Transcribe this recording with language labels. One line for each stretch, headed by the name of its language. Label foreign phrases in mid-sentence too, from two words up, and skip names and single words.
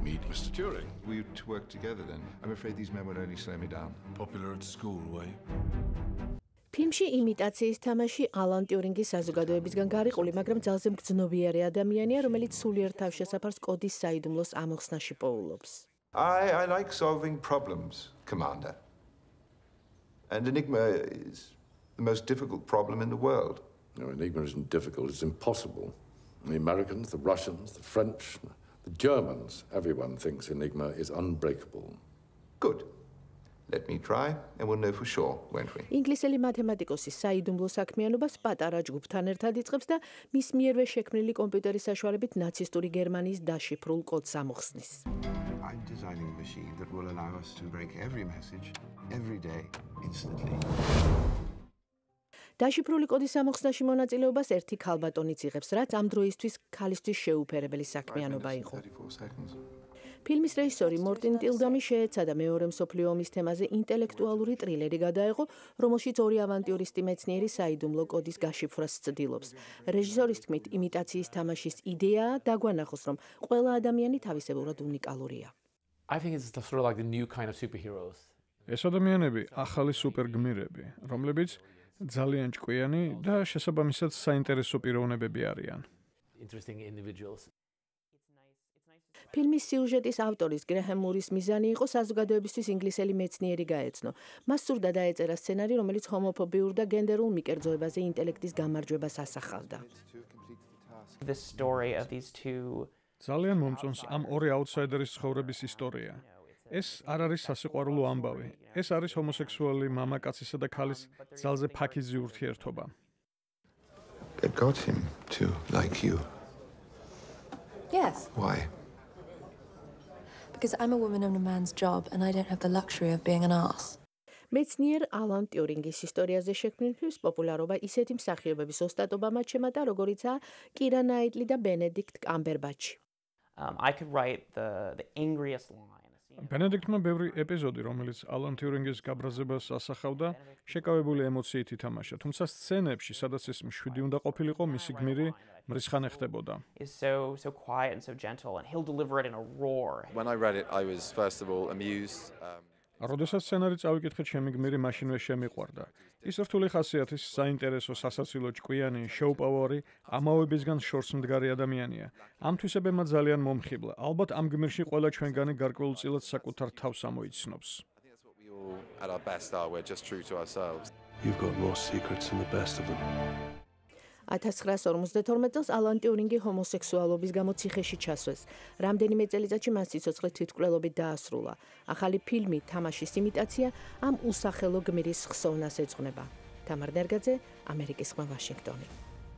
English: Mr. Turing. We to work together then. I'm afraid these men would only slow me down. Popular at school, were you?
Georgian: ფილმში იმიტაციის თამაში ალან ტიურინგის საზოგადოებისგან გარიყული, მაგრამ ძალზე მგრძნობიარე ადამიანია, რომელიც სულიერ თავშესაფარს კოდის საიდუმლოს ამოხსნაში პოულობს.
English: I like solving problems, Commander. And Enigma is the most difficult problem in the world. No, Enigma isn't difficult, it's impossible. The Americans, the Russians, the French, the Germans, everyone thinks Enigma is unbreakable. Good. Let me try and we'll know for sure, won't we?
Georgian: ინგლისელი მათემატიკოსი საიდუმლო საქმიანობას პატარა ჯგუფთან ერთად იწყებს და მის მიერვე შექმნილი კომპიუტერის საშუალებით ნაცისტური გერმანიის დაშიფრულ კოდს ამოხსნის.
English: I'm designing a machine that will allow us to break every message, every day, instantly.
Georgian: დაშიფრული კოდის ამოხსნაში მონაწილეობას ერთი ქალბატონიც იღებს, რაც ამ დროისთვის ქალისთვის შეუფერებელი საქმიანობა იყო. ფილმის რეჟისორი მორტინ ტილდამი შეეცადა მეორე მსოფლიო ომის თემაზე ინტელექტუალური ტრილერი გადაეღო, რომელშიც ორი ავანტიურისტი მეცნიერი საიდუმლო კოდის გაშიფრვას ცდილობს. რეჟისორის თქმით, იმიტაციის თამაშის იდეაა დაგვანახოს, რომ ყველა ადამიანი თავისებურად უნიკალურია.
English: I think it's sort of like the new kind of superheroes.
Georgian: ეს ადამიანები ახალი სუპერგმირები, რომლებიც ძალიან ჭკვიანი და შესაბამისად საინტერესო პიროვნებები არიან.
English: Interesting individuals.
Georgian: ფილმის სიუჟეტის ავტორის გრეჰემ მურის მიზანი იყო საზოგადოებისთვის ინგლისელი მეცნიერი გაეცნო. მას სურდა დაეწერა სცენარი, რომელიც ჰომოფობიურ და გენდერულ მიკერძოებაზე ინტელექტის გამარჯვებას ასახავდა.
English: The story of these two
Georgian: ძალიან მომწონს ამ ორი აუთსაიდერის ცხოვრების ისტორია. ეს არ არის სასიყვარულო ამბავი. ეს არის ჰომოსექსუალი მამაკაცისა და ქალის ძალზე ფაქიზი ურთიერთობა.
English: It got him to like you. Yes. Why? Because I'm a woman in a man's job and I don't have the luxury of being an ass.
Georgian: მეცნიერ ალან ტიურინგის ისტორიაზე შექმნილ ფილმს პოპულარობა ისეთი მსახიობების ოსტატობამაც შემატა, როგორიცაა კირა ნაიტლი და ბენედიქტ კამბერბაჩი.
English: I could write the angriest line.
Georgian: ბენედიქტმა ბევრი ეპიზოდი, რომელიც ალან ტიურინგის გაბრაზებას ასახავდა, შეკავებული ემოციით ითამაშა, თუმცა სცენებში, სადაც ეს მშვიდი უნდა ყოფილიყო, მისი გმირი მრისხანე ხდებოდა.
English: Is so quiet and so gentle and he'll deliver it in a roar. When I read it, I was first of all amused.
Georgian: როდესაც სცენარი წავიკითხე, ჩემი გმირი მაშინვე შემიყვარდა. ის რთული ხასიათის, საინტერესო, სასაცილო, ჭკვიანი, შოუ-პაუერი, ამავებისგან შორს მდგარი ადამიანია. ამ თვისებებმა ძალიან მომხიბლა. ალბათ ამ გმირში ყველა ჩვენგანი გარკვეულწილად საკუთარ თავს ამოიცნობს.
English: That's what we all at our best are. We're just true to ourselves. You've got more secrets than the best of them.
Georgian: 1952 წელს ალან ტიურინგი ჰომოსექსუალობის გამო ციხეში ჩასვეს. რამდენიმე წელიწადში მას სიცოცხლე თვითმკვლელობით დაასრულა. ახალი ფილმი თამაშის იმიტაცია ამ უსახელო გმირის ხსოვნას ეძღვნება. თამარ დერგაძე, ამერიკის ხმა, ვაშინგტონი.